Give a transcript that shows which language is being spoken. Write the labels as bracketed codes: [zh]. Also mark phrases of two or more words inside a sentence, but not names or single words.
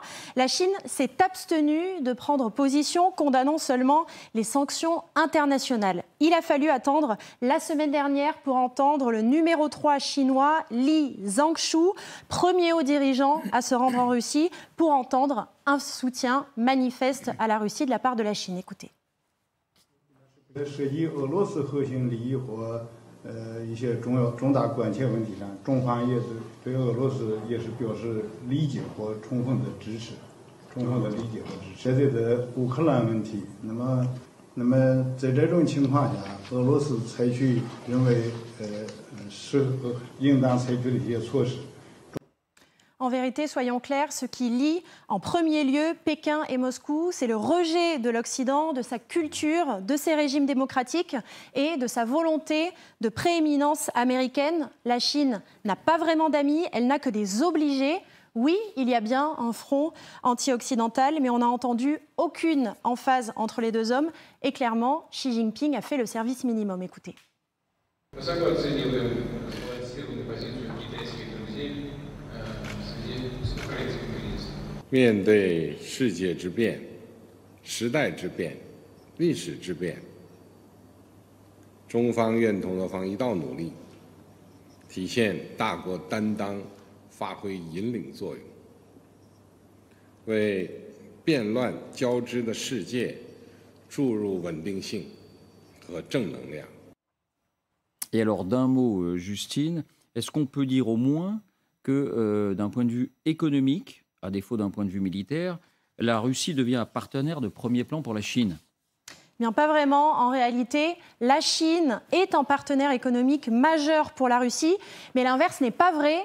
[fr] La Chine s'est abstenue de prendre position, condamnant seulement les sanctions internationales. Il a fallu attendre la semaine dernière pour entendre le numéro 3 chinois, Li Zhangshu, premier haut dirigeant à se rendre en Russie, pour entendre un soutien manifeste à la Russie de la part de la Chine. Écoutez. [zh] 一些重大关切问题上，中方也是对俄罗斯也是表示理解和充分的支持，针对的乌克兰问题，那么在这种情况下，俄罗斯采取认为应当采取的一些措施。 [fr] En vérité, soyons clairs, ce qui lie en premier lieu Pékin et Moscou, c'est le rejet de l'Occident, de sa culture, de ses régimes démocratiques et de sa volonté de prééminence américaine. La Chine n'a pas vraiment d'amis, elle n'a que des obligés. Oui, il y a bien un front anti-occidental, mais on n'a entendu aucune emphase entre les deux hommes. Et clairement, Xi Jinping a fait le service minimum. Écoutez. [zh] 面对世界之变、时代之变、历史之变，中方愿同俄方一道努力，体现大国担当，发挥引领作用，为变乱交织的世界注入稳定性和正能量。 [fr] Et alors, d'un mot, Justine, est-ce qu'on peut dire au moins que, d'un point de vue économique, à défaut d'un point de vue militaire, la Russie devient un partenaire de premier plan pour la Chine? Bien, pas vraiment. En réalité, la Chine est un partenaire économique majeur pour la Russie, mais l'inverse n'est pas vrai.